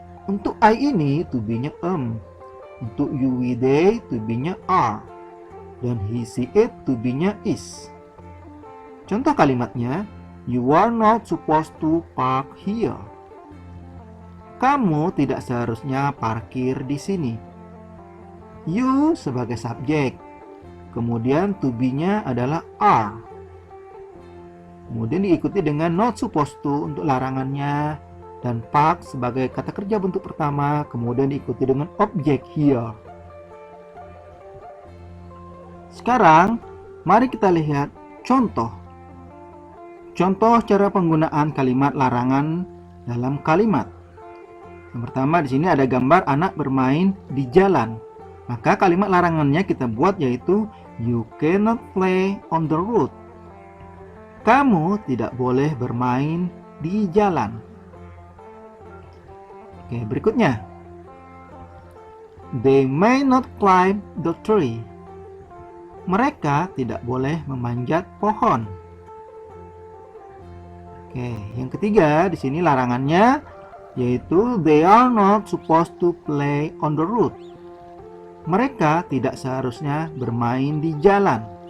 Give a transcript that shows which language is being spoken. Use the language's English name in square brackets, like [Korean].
[Indonesian] Untuk I ini to be-nya untuk you, we, they to be-nya are, dan he, she, it to be-nya is. Contoh kalimatnya, [English] you are not supposed to park here. [Indonesian] Kamu tidak seharusnya parkir di sini. You sebagai subjek, kemudian to be-nya adalah are. Kemudian diikuti dengan not supposed to untuk larangannya, dan park sebagai kata kerja bentuk pertama, kemudian diikuti dengan objek here. Sekarang, mari kita lihat contoh. Contoh cara penggunaan kalimat larangan dalam kalimat. Yang pertama di sini ada gambar anak bermain di jalan. Maka kalimat larangannya kita buat yaitu [English] you cannot play on the road. [Indonesian] Kamu tidak boleh bermain di jalan. Oke, berikutnya. [English] They may not climb the tree. [Indonesian] Mereka tidak boleh memanjat pohon. Oke, yang ketiga di sini larangannya yaitu [English] they are not supposed to play on the road. [Indonesian] Mereka tidak seharusnya bermain di jalan.